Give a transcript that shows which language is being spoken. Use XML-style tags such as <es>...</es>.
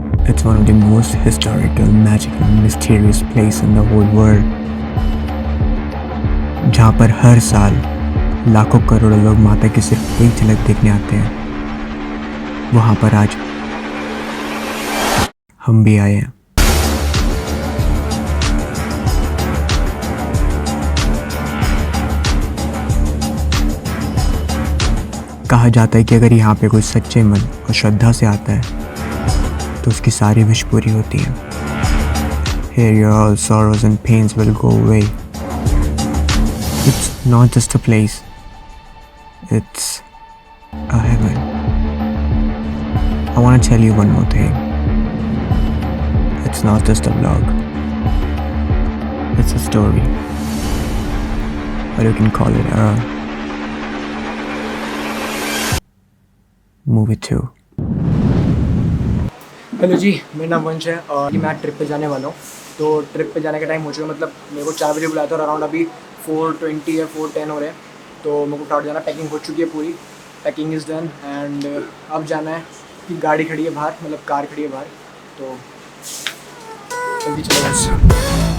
<en>It's one of the most historical, magical, mysterious place in the whole world.</en> <hi>जहाँ पर हर साल लाखों करोड़ों लोग माता की सिर्फ एक झलक देखने आते हैं, वहाँ पर आज हम भी आए हैं। कहा जाता है कि अगर यहाँ पे कोई सच्चे मन और श्रद्धा से आता है तो उसकी सारी विश पूरी होती है।</hi> <en>Here your all sorrows and pains will go away. It's not just a place, it's a heaven. I want to tell you one more thing. It's not just a vlog. It's a story. Or you can call it a movie too.</en> <hi>Hello जी, मेरा नाम वंश है और मैं trip पे जाने वाला हूँ। तो ट्रिप पे जाने का टाइम हो चुका है, मतलब मेरे को 4 बजे बुलाया था और अराउंड अभी 4:20 या 4:10 हो रहे हैं। तो मेरे को टाउट जाना, पैकिंग हो चुकी है पूरी,</hi> <en>packing is done and</en> <hi>अब जाना है कि गाड़ी खड़ी है बाहर, मतलब कार खड़ी है बाहर, तो जल्दी चले जाए।</hi>